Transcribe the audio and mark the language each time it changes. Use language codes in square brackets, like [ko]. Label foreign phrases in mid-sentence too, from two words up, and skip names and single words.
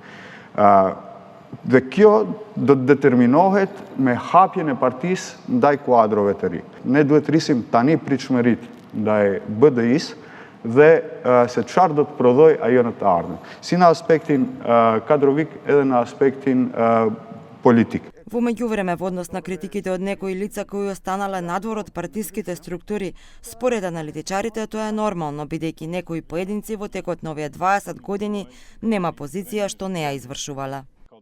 [sq] Dhe kjo do të determinohet me hapjen e partisë ndaj kuadrove të ri. Ne duhet rrisim tani pritshmëritë ndaj BDI-s dhe se çfarë do të prodhoj ajo në të ardhmen, si në aspektin kadrovik edhe në aspektin politik. [mk] Во меѓувреме, во однос на критиките од некои лица кои останале надвор од партиските структури, според аналитичарите тоа е нормално, бидејќи некои поединци во текот на овие 20 години нема позиција што не ја извршувала.